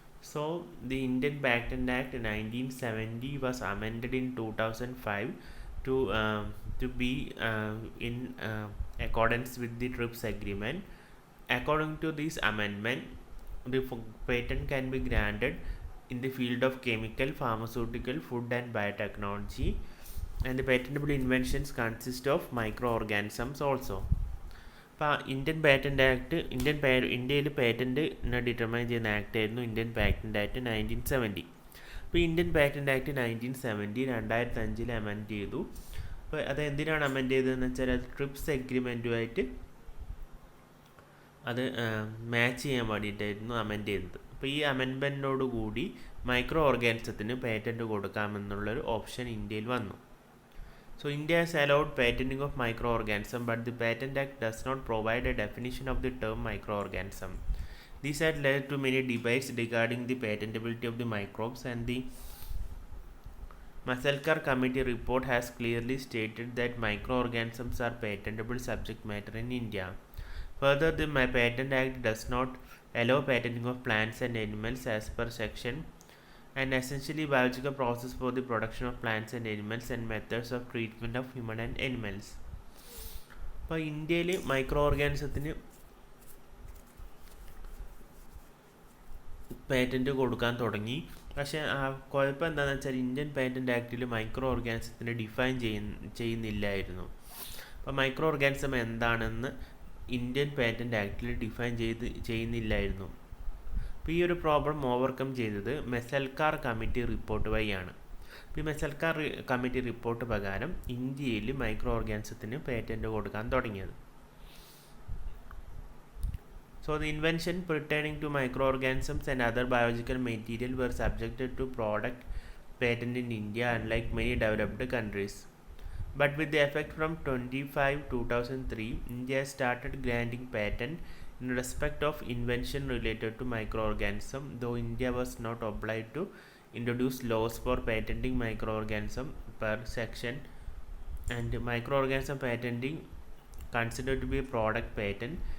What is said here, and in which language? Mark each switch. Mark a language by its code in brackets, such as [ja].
[en] So the Indian Patent Act 1970 was amended in 2005 to be in accordance with the TRIPS agreement. According to this amendment, the patent can be granted in the field of chemical, pharmaceutical, food and biotechnology, and the patentable inventions consist of microorganisms also. [ml] അപ്പോൾ Indian patent act ഇന്ത്യയിൽ patent determine ചെയ്യുന്ന act ആയിരുന്നു Indian patent act 1970. അപ്പോൾ Indian patent act 1970 2005 amend ചെയ്തു. അപ്പോൾ അത് എന്തിനാണ് amend ചെയ്തതെന്ന് വെച്ചാൽ അത് ട്രിപ്സ് എഗ്രിമെൻറ്റുമായിട്ട് അത് മാച്ച് ചെയ്യാൻ വേണ്ടിയിട്ടായിരുന്നു അമെൻഡ് ചെയ്തത്. അപ്പോൾ ഈ അമെൻമെൻറ്റിനോട് കൂടി മൈക്രോ ഓർഗാനിസത്തിന് പേറ്റൻറ്റ് കൊടുക്കാമെന്നുള്ളൊരു ഓപ്ഷൻ ഇന്ത്യയിൽ വന്നു. [en] So India has allowed patenting of microorganism, but the Patent Act does not provide a definition of the term microorganism. This had led to many debates regarding the patentability of the microbes, and the Masalkar Committee report has clearly stated that microorganisms are patentable subject matter in India. Further, the Patent Act does not allow patenting of plants and animals as per section, an essentially biological process for the production of plants and animals, and methods of treatment of human and animals. [ml] അപ്പോൾ ഇന്ത്യയിൽ micro ഓർഗാനിസത്തിന് patent കൊടുക്കാൻ തുടങ്ങി. പക്ഷേ കുഴപ്പം എന്താണെന്ന് വെച്ചാൽ Indian patent ആക്ടിൽ micro ഓർഗാനിസത്തിനെ define ചെയ്യുന്നില്ലായിരുന്നു. അപ്പോൾ micro organism എന്താണെന്ന് ഇന്ത്യൻ പേറ്റൻറ്റ് ആക്ടിൽ ഡിഫൈൻ ചെയ്യുന്നില്ലായിരുന്നു. അപ്പോൾ ഈ ഒരു പ്രോബ്ലം ഓവർകം ചെയ്തത് മെസൽക്കാർ കമ്മിറ്റി റിപ്പോർട്ട് വഴിയാണ്. ഈ മെസൽക്കാർ കമ്മിറ്റി റിപ്പോർട്ട് പ്രകാരം ഇന്ത്യയിൽ മൈക്രോ ഓർഗാനിസത്തിന് പേറ്റൻറ്റ് കൊടുക്കാൻ തുടങ്ങിയത്. [en] So the invention pertaining to microorganisms and other biological material were subjected to product patent in India, unlike many developed countries. But with the effect from 25/2003, India started granting patent in respect of invention related to microorganism, though India was not obliged to introduce laws for patenting microorganism per section, and microorganism patenting considered to be a product patent.